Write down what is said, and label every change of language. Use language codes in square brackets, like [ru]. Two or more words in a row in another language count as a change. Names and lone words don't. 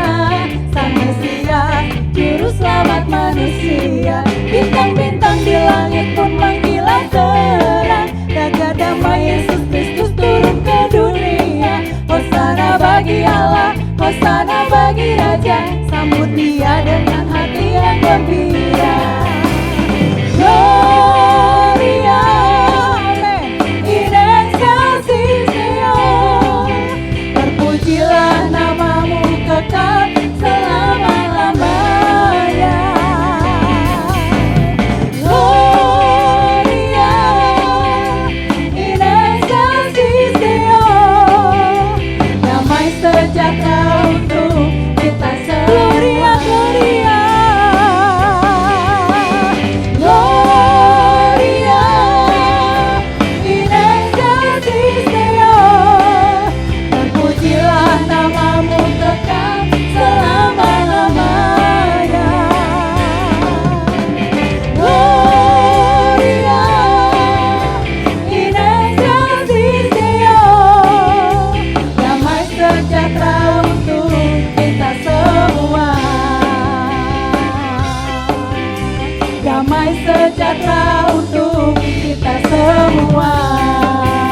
[id] Sang Mesias, Juru Selamat manusia. Bintang-bintang di langit pun mengkilau terang. Raja damai Yesus Kristus turun ke dunia. Hosana bagi Allah, hosana bagi Raja. Sambut Dia dengan hati yang gembira. [la] Gloria, amen, in excelsis Deo. [id] Terpujilah nama-Mu kekal selama-lamanya. [la] Gloria, in excelsis Deo. [id] Damai sejahtera untuk kita semua. [la] Gloria, Gloria. Gloria, in excelsis Deo. [id] Terpujilah nama-Mu kekal selama-lamanya. [la] Gloria, in excelsis Deo. [id] Damai sejahtera untuk kita semua. Damai sejahtera untuk kita semua.